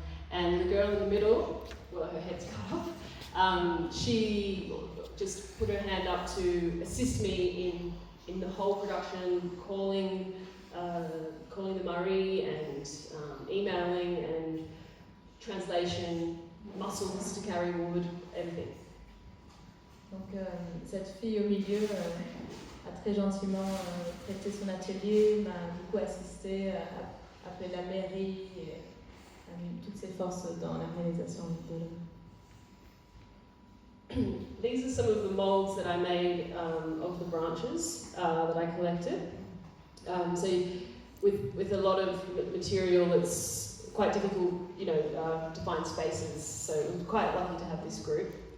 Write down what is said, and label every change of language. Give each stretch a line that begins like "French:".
English: And the girl in the middle, well, her head's cut off, she just put her hand up to assist me in the whole production, calling the Marie and emailing and translation, mussels to carry wood, everything.
French: Donc cette fille au milieu a très gentiment prêté son atelier, m'a beaucoup assisté, a appelé la mairie et a mis toutes ses forces dans la réalisation de l'œuvre.
English: These are some of the molds that I made of the branches that I collected. So with a lot of material, it's quite difficult, to find spaces. So I'm quite lucky to have this group.